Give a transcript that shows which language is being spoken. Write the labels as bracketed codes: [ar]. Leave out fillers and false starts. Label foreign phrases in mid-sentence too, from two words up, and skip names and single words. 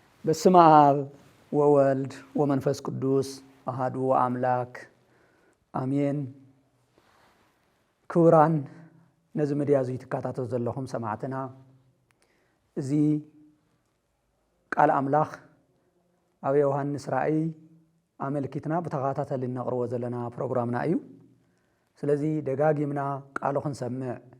[gez] በስመ አብ ወወልድ ወመንፈስ ቅዱስ አሐዱ አምላክ አሜን። [ti] ክቡራን ነዚ ሚድያ እዚ ትከታተሉ ዘለኹም ሰማዕትና እዚ ቃል አምላኽ ኣብ ዮሐንስ ራእይ አመልኪትና በተኸታተል እናቅርቦ ዘለና ፕሮግራምና እዩ። ስለዚ ደጋጊምና ቃሉ ክንሰምዕ